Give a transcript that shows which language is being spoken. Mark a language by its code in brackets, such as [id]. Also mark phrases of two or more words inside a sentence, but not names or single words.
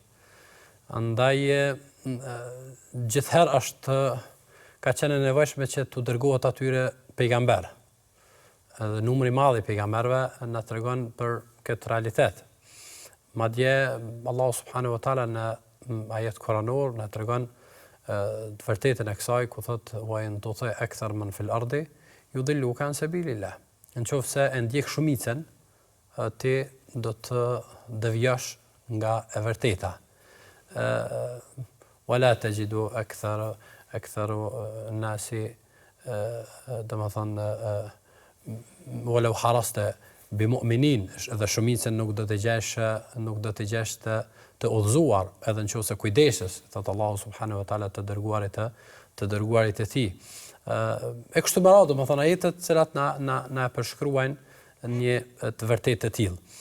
[sq] Andaj gjithherë ka qenë e nevojshme që t'u dërgohet atyre pejgamber. Edhe numri I madh I pejgamberëve na tregon për këtë realitet. Madje Allahu [ar] سبحانه وتعالى [sq] në ajet koranor na tregon të vërtetën e kësaj ku thotë [ar] وإن تطع أكثر من في الأرض يضلوك عن سبيل الله. [sq] Nëse e ndjek shumicën, ti do të devijosh nga e vërteta. [ar] ولا تجد أكثر الناس [sq] domethënë [ar] ولو حرصت بمؤمنين, [sq] edhe shumicën nuk do të gjesh të udhëzuar, edhe nëse kujdesesh, thot Allahu [ar] سبحانه وتعالى [sq] të dërguarit e tij. E kështu me radhë, domethënë ajetet të cilat na përshkruajnë një të vërtetë të tillë.